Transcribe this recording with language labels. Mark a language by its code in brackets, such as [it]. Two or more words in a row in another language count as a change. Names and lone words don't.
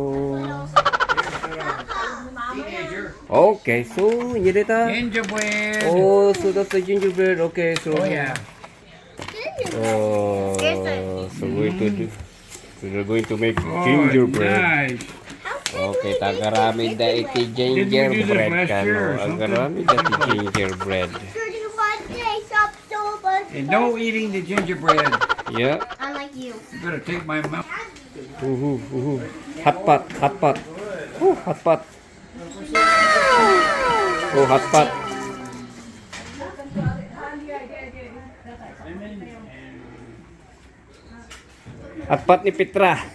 [en] Teenager. Okay, so you did that? Gingerbread. Oh, so that's the gingerbread. Okay, so. Oh, yeah. Oh, so we're going to make gingerbread. Nice. [ilo] Okay, tagarami da iti [en] Did we do this gingerbread last year or [ilo] kano. [en] something? [ilo] Tagarami da iti gingerbread. [en] And no eating the gingerbread. Yeah. Unlike you. You better take my mouth. Hot pot, hot pot. Hot pot. Oh, hot pot. Hot pot ni Petra.